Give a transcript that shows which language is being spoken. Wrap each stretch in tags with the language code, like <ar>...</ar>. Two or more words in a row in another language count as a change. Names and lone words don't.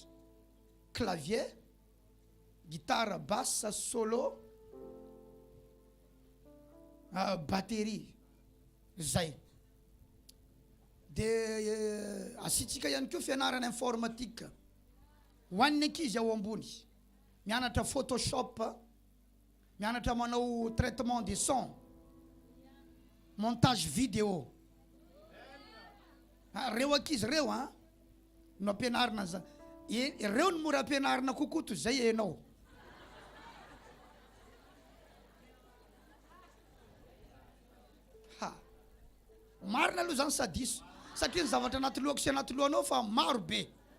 <fr>Clavier, gitara, basse, solo, batterie.</fr> <mg>Zay. Dia asitsika ihany koa fianarana informatique. Ho an'ny ankizy ao ambony. Mianatra Photoshop, mianatra manao</mg> <fr>traitement de son. montage vidéo.</fr> <mg>Reo ankizy reo no ampianarina za reo no mora ampianarina kokoa toy zay enao. Marina aloha zany sadiso satria ny zavatra anaty lohako sy anaty lohanao fa maro be.</mg>